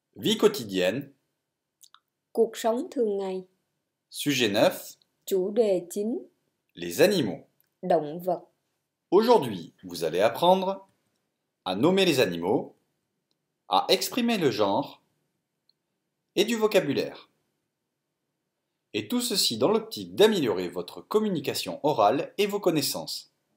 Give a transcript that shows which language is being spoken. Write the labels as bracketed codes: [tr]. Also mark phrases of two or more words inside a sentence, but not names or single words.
[fr] Vie quotidienne. [vi] Cuộc sống thường ngày. [fr] Sujet 9. [vi] Chủ đề chính. [fr] Les animaux. [vi] Động vật. [fr] Aujourd'hui, vous allez apprendre à nommer les animaux, à exprimer le genre et du vocabulaire. Et tout ceci dans l'optique d'améliorer votre communication orale et vos connaissances.